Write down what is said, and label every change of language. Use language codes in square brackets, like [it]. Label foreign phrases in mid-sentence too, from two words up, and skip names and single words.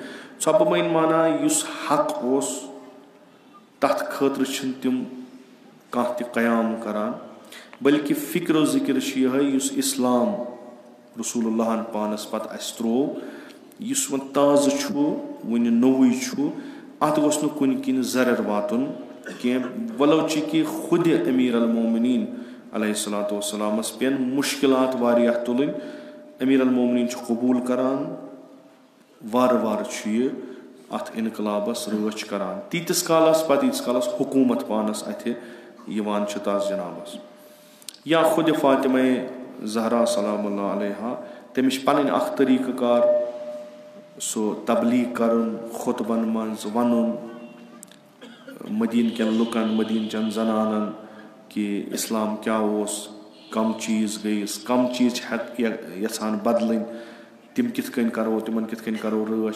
[ks] ژھۄپہٕ بٔیِن معنا یُس حق اوس تتھ خٲطرٕ چھِنہٕ تِم کانٛہہ تہِ قیام کران, بلکہِ فکر و ذکر چھِ یِہے یُس اسلام رسول اللہن پانس پتہٕ اسہِ تروو, یُس وۄنۍ تازٕ چھُ وُنہِ نوٚوُے چھُ, اتھ گوٚژھ نہٕ کُنہِ کِنۍ زرر واتُن کینٛہہ. ولو چھِ کہِ خُدِ امیر المومنین [ar] علیہ الصلوۃ [ks] والسلامس پٮ۪ن مُشکلات واریاہ تُلٕنۍ, امیر المومنین چھُ قبوٗل کران, وارٕ وارٕ چھُ یہِ اتھ انقلابس رٲچھ کران, تیٖتِس کالس پتہٕ ییٖتِس کالس حکوٗمت پانس اتھِ یِوان چھِ تس جنابس. یا خُدِ فاطمہ زہرا [ar] سلام اللہ علیہا, [ks] تٔمِس چھِ پنٕنۍ اکھ طریقہٕ کار, سُہ تبلیغ کرُن, خُطبن منٛز ونُن مدیٖنہٕ کٮ۪ن لُکن, مدیٖنہٕ چٮ۪ن زنانن کہِ اسلام کیاہ اوس, کم چیٖز گٔیِس, کم چیٖز چھِ یژھان بدلٕنۍ, تِم کِتھ کٔنۍ کرو, تِمن کِتھ کٔنۍ کرو رٲچھ.